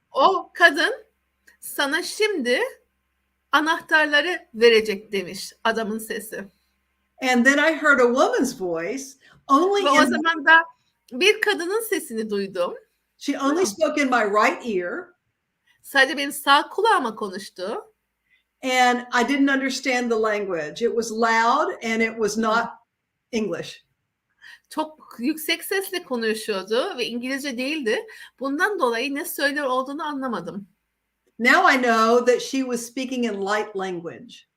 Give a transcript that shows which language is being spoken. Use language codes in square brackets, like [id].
[tr] O kadın sana şimdi anahtarları verecek demiş adamın sesi. [en] And then I heard a woman's voice only [tr] Ve o zaman da bir kadının sesini duydum. [en] She only spoke in my right ear. [tr] Sadece benim sağ kulağıma konuştu. [en] And I didn't understand the language. It was loud and it was not English. [tr] Çok yüksek sesle konuşuyordu ve İngilizce değildi. Bundan dolayı ne söylüyor olduğunu anlamadım. [en] Now I know that she was speaking in light language.